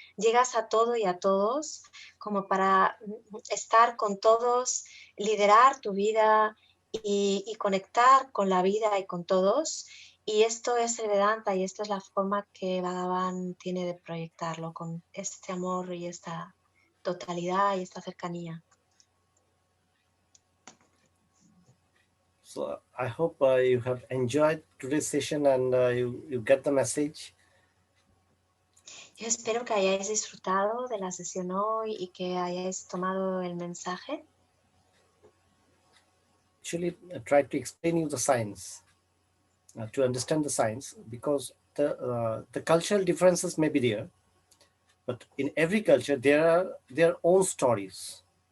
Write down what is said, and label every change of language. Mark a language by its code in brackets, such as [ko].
[es] Llegas a todo y a todos, como para estar con todos, liderar tu vida y conectar con la vida y con todos. Y esto es el Vedanta y esta es la forma que Bhagavan tiene de proyectarlo, con este amor y esta totalidad y esta cercanía. [en] So I hope you have enjoyed today's session and you get the message. [es] Yo espero que hayáis disfrutado de la sesión hoy y que hayáis tomado el mensaje. [en] Actually, I tried to explain you the science, to understand the science, because the cultural differences may be there, but in every culture there are their own stories.